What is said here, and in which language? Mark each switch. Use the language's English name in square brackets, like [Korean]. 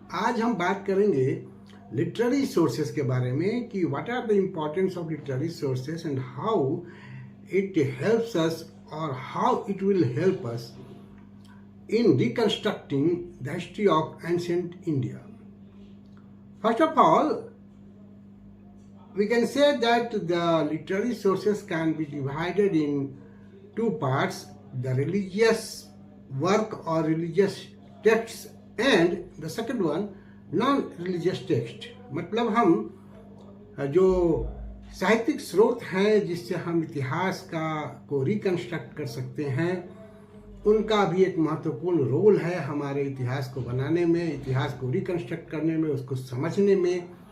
[Hindi] आज हम बात करेंगे लिटरेरी सोर्सेस के बारे में कि [English] What are the importance of literary sources and how it helps us और how it will help us in reconstructing the history of ancient India. First of all, we can say that the literary sources can be divided in two parts: the religious work or religious texts, and the second one, non-religious text. [Hindi] मतलब हम जो साहित्यिक स्रोत हैं जिससे हम इतिहास को रिकंस्ट्रक्ट कर सकते हैं, उनका भी एक महत्वपूर्ण रोल है हमारे इतिहास को बनाने में, इतिहास को रिकंस्ट्रक्ट करने में, उसको समझने में।